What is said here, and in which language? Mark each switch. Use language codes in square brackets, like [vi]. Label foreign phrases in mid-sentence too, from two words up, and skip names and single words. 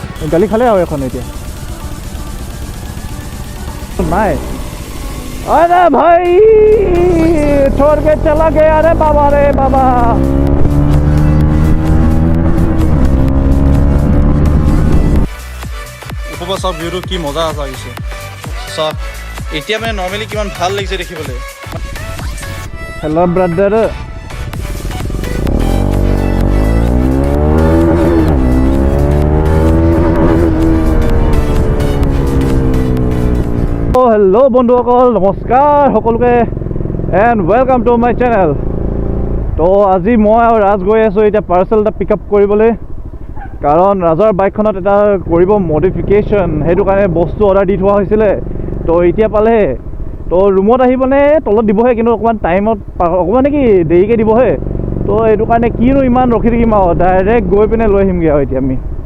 [as] গালি খালে আৰু এখন এতিয়া নাই [hi] अरे भाई छोड़ के चला गया रे बाबा [as] উপৰ সব ভিউটো কি মজা লাগিছে সব এতিয়া মানে নৰ্মেলি কিমান ভাল লাগিছে দেখিবলৈ [en] Hello brother hello [as] बंधुসকল नमस्कार সকলোকে [en] and welcome to my channel [as] तो আজি মই আৰু ৰাজ গৈ আছো এটা পাৰ্সেল এটা [en] pick up [as] কৰিবলৈ কাৰণ ৰাজৰ বাইকখনত এটা কৰিব মডিফিকেশন হেতু কাৰণে বস্তু অৰ্ডাৰ দি থোৱা হৈছিল তো এতিয়া পালে তো ৰুমত আহিবনে তলত দিবহে কিন্তু অকমান টাইমত অকমান কি দেৰিকে দিবহে তো এইটো কাৰণে কিনো ইমান ৰখি থাকিম আৰু ডাইৰেক্ট গৈ পিনে লৈ আহিমগে আৰু এতিয়া আমি